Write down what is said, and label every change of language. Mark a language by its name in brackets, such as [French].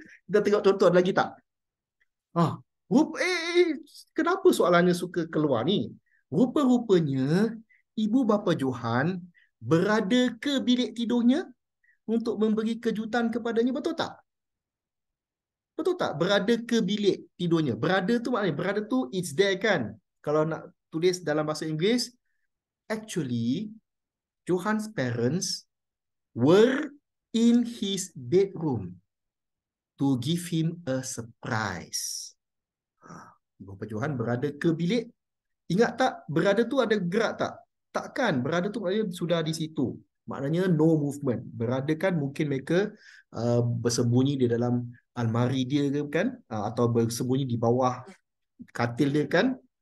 [Malay] Kita tengok contoh ada lagi tak? Ah, kenapa soalannya suka keluar ni? Rupa-rupanya ibu bapa Johan berada ke bilik tidurnya untuk memberi kejutan kepadanya, betul tak? Betul tak? Berada ke bilik tidurnya. Berada tu maknanya, berada tu [English] it's there [Malay] kan? Kalau nak tulis dalam bahasa Inggeris, [English] actually, Johan's parents were in his bedroom to give him a surprise. [Malay] Ibu bapa Johan berada ke bilik. Ingat tak, berada tu ada gerak tak? Takkan, berada tu maknanya sudah di situ. Maknanya [English] no movement. [Malay] Berada kan mungkin mereka bersembunyi di dalam almari dia ke kan? Atau bersembunyi di bawah katil dia kan?